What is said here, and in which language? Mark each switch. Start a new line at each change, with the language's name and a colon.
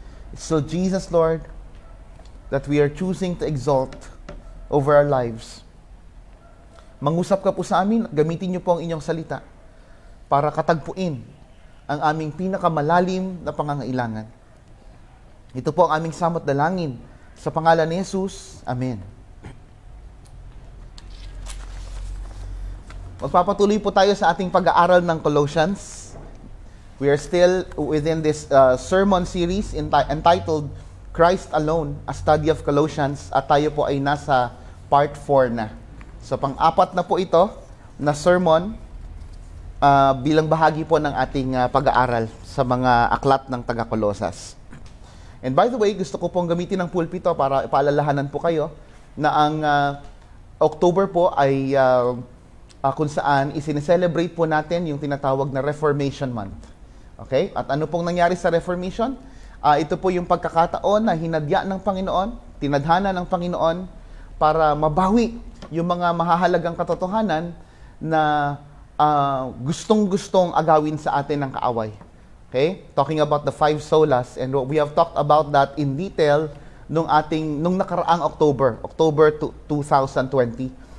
English: It's still Jesus, Lord, that we are choosing to exalt over our lives.
Filipino: Mangusap ka po sa amin, gamitin niyo po ang inyong salita para katagpuin ang aming pinakamalalim na pangangailangan. Ito po ang aming samot dalangin. Sa pangalan ni Jesus, Amen. Magpapatuloy po tayo sa ating pag-aaral ng Colossians.
English: We are still within this sermon series entitled Christ Alone, a Study of Colossians,
Filipino: at tayo po ay nasa part 4 na. So pang-apat na po ito na sermon bilang bahagi po ng ating pag-aaral sa mga aklat ng taga-Colosas.
English: And by the way,
Filipino: gusto ko pong gamitin ng pulpito para ipaalalahanan po kayo na ang October po ay kung saan isineselebrate po natin yung tinatawag na Reformation Month. Okay? At ano pong nangyari sa Reformation? Ito po yung pagkakataon na hinadya ng Panginoon, tinadhana ng Panginoon para mabawi yung mga mahahalagang katotohanan na gustong-gustong agawin sa atin ng kaaway. Okay?
English: Talking about the 5 solas, and we have talked about that in detail
Filipino: nung nakaraang October 2020.